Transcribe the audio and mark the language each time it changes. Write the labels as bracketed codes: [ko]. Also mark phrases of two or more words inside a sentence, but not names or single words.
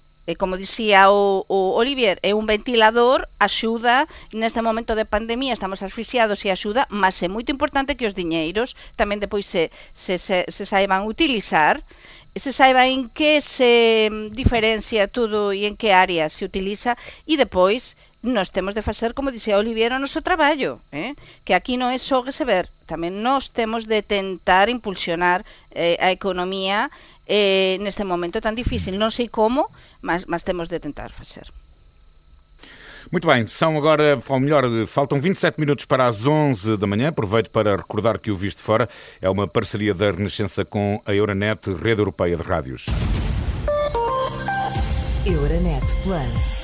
[gl] Como dicía o Olivier, é un ventilador, axuda, neste momento de pandemia estamos asfixiados e axuda, mas é moito importante que os diñeiros tamén depois se saiban utilizar, se saiba en que se diferencia tudo e en que área se utiliza, e depois nós temos de facer, como dixía Olivier, o noso traballo, que aquí non é só receber, tamén nós temos de tentar impulsionar a economía neste momento tan difícil. Non sei como, mas temos de tentar facer. [pt] Muito bem, são agora, ou melhor, faltam 27 minutos para as 11 da manhã. Aproveito para recordar que o Visto Fora é uma parceria da Renascença com a Euronet, Rede Europeia de Rádios. Euronet Plus.